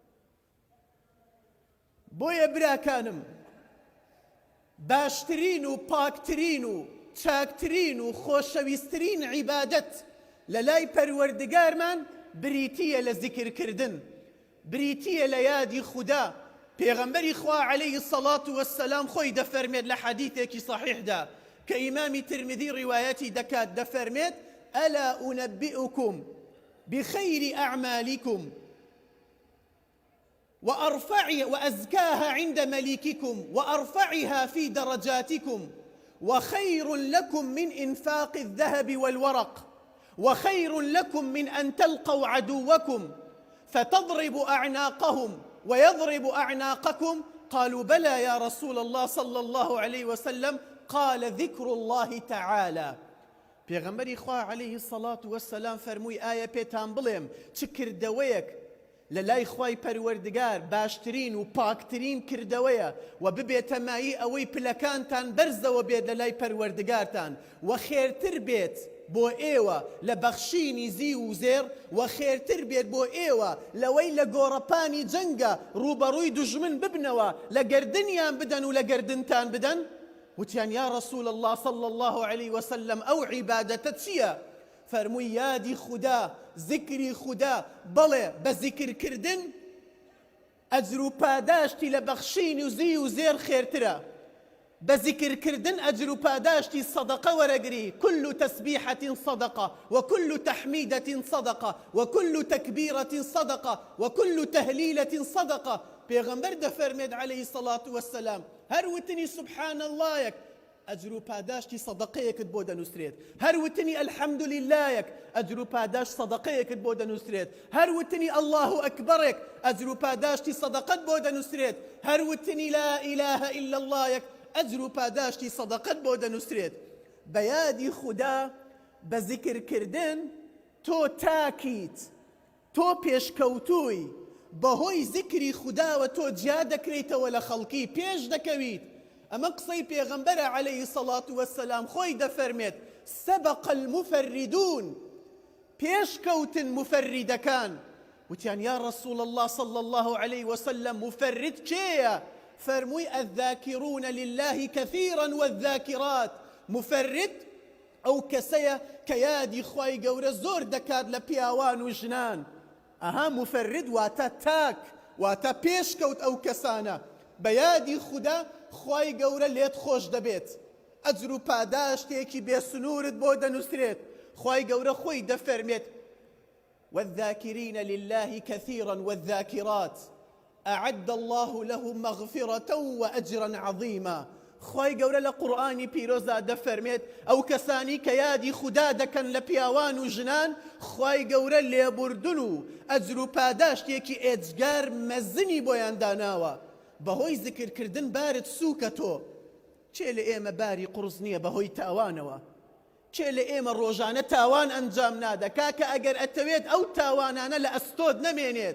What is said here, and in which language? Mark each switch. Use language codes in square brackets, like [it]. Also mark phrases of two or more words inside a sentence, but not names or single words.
[ckb] بۆیە براکانم، باشترین و پاکترین و چاکترین و خۆشەویستترین عیبادەت لە لای پەروەردگارمان بریتیە لە زیکرکردن، بریتیە لە یادی خودا. پێغەمبەری خوا [ar] عەلەیهی السەڵات وەسسەلام [ckb] خۆی دەفەرمێت لە حەدیثێکی صەحیحدا کە ئیمامی ترمذی ڕیوایەتی دەکات، دەفەرمێت: [ar] ئەلا ئونەبئکم بخەیری ئەعمالیکم وأزكاها عند مليككم وأرفعها في درجاتكم وخير لكم من إنفاق الذهب والورق وخير لكم من أن تلقوا عدوكم فتضربوا أعناقهم ويضرب أعناقكم. قالوا بلى يا رسول الله صلى الله عليه وسلم. قال ذكر الله تعالى. [ckb] پێغەمبەری خوا [ar] عەلەیهی السەڵات وەسسەلام [ckb] فەرمووی ئایا پێتان بڵێم چ کردەوەیەک لە لای خوای پەروەردگار باشترین و پاکترین کردەوەیە و ببێتە مایی ئەوەی پلەکانتان بەرزەوە بێت لە لای پەروەردگارتان و خێرتر بێت بۆ ئێوە لە بەخشینی زی و زێر و خێرتر بێت بۆ ئێوە لەوەی لە گۆڕەپانی جەنگە ڕوبەڕووی دوژمن ببنەوە لە گەردنیان بدەن و لە گەردنتان بدەن؟ [ar] وتیان یا رسول الله صلى الله عليه وسلم أو عبادة چییە؟ [ckb] فەرمووی یادی خوددا ذکری خوددا بەڵێ بە ذیکرکردن ئەجر و پاداشتی لە بەخشینی و زی و زێر خێرترە بە ذیکرکردن ئەجر و پاداشتی سەدەقە وەرەگری [ar] كل تسبيحة صدقة وكل تحميدة صدقة وكل تكبيرة صدقة وكل تهليلة صدقة [ckb] پێغەمبەر دەفەرمێت [ar] عليه الصلاة والسلام [ckb] هەر وتنی سبحان اللهیەک ئەجر و پاداشتی سەدەقەیەکت بۆ دەنووسرێت هەر وتنی الحەمد للهیەک ئەجر و پاداش سەدەقەیەکت بۆ دەنووسرێت هەر وتنی الله ئەکبەرێک ئەجر و پاداشتی سەدەقەت بۆ دەنووسرێت هەر وتنی [ar] لا إله إلا [ckb] اللهیەک ئەجر و پاداشتی سەدەقەت بۆ دەنووسرێت بە یادی خوددا بە ذیکرکردن تۆ تاکیت تۆ پێشکەوتووی بەهۆی ذیکری خودداوە تۆ جیا دەکرێتەوە لە خەڵکی پێش دەکەویت ئەمە قسەی پێغەمبەرە [ar] عليه الصلاة والسلام [ckb] خۆی دەفەرمێت [ar] سبق المفردون [ckb] پێشکەوتن مفردەکان وتیان [ar] یا رسول الله صلى الله عليه وسلم [ckb] مفرد کێیە فەرمووی الذاكرون [ar] لله كثيرا والذاكرات [ckb] مفرد ئەو کەسەیە کە یادی خوای گەورە زۆر دەکات لە پیاوان و ژنان ئەها مفرد واتە تاک واتە پێشکەوت ئەو کەسانە بە یادی خوددا خوای گەورە لێت خۆش دەبێت ئەجر و پاداشتێکی بێسنوورت بۆ دەنووسرێت خوای گەورە خۆی دەفەرمێت [ar] والذاكرين لله كثيرا والذاكرات أعد الله لهم مغفرة وأجرا عظيما [ckb] خوای گەورە لە قورئانی پیرۆزدا دەفەرمێت ئەو کەسانی کە یادی خوددا دەکەن لە پیاوان و ژنان خوای گەورە لێبوردن و ئەجر و پاداشتێکی ئێجگار مەزنی بۆیان داناوە بەهۆی ذیکرکردن بارت سووکە تۆ چێ لە ئێمە باری قورس نییە بەهۆی تاوانەوە چێ لە ئێمە ڕۆژانە تاوان ئەنجام نادا کاکە ئەگەر ئەتەوێت ئەو تاوانانە لە ئەستۆت نەمێنێت